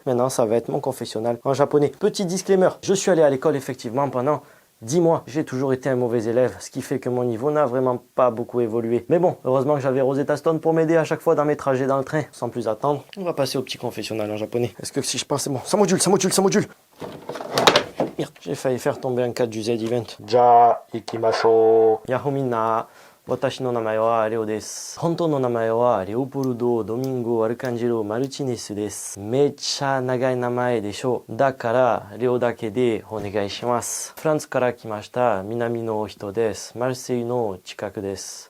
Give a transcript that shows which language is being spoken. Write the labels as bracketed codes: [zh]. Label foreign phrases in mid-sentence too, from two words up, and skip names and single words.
[fr] Maintenant ça va être mon confessionnal en japonais. Petit disclaimer, je suis allé à l'école effectivement pendant 10 mois, j'ai toujours été un mauvais élève, ce qui fait que mon niveau n'a vraiment pas beaucoup évolué. Mais bon, heureusement que j'avais Rosetta Stone pour m'aider à chaque fois dans mes trajets dans le train. Sans plus attendre, on va passer au petit confessionnal en japonais. Est-ce que si je passe, c'est bon? Ça module. Merde, j'ai failli faire tomber un 4 du Z-Event. [ja] じゃ、行きましょう。やほー、みんな. 私の名前はレオです。本当の名前はレオポルド・ドミンゴ・アルカンジェロ・マルチネスです。めっちゃ長い名前でしょ。だからレオだけでお願いします。フランスから来ました南の人です。マルセイユの近くです。